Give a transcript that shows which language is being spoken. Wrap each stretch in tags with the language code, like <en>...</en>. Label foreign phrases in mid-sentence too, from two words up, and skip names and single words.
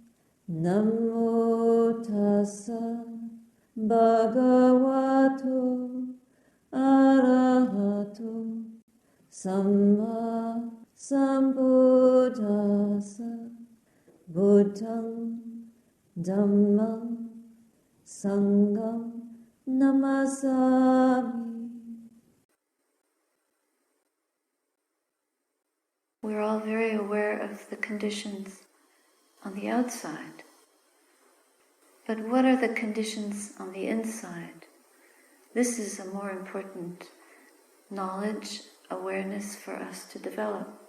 <pi>Namo tassa bhagavato arahato samma sambuddhassa. Buddham Dhammam Sangham Namasami.</pi> <en>We're all very aware of the conditions on the outside. But what are the conditions on the inside? This is a more important knowledge, awareness for us to develop.</en>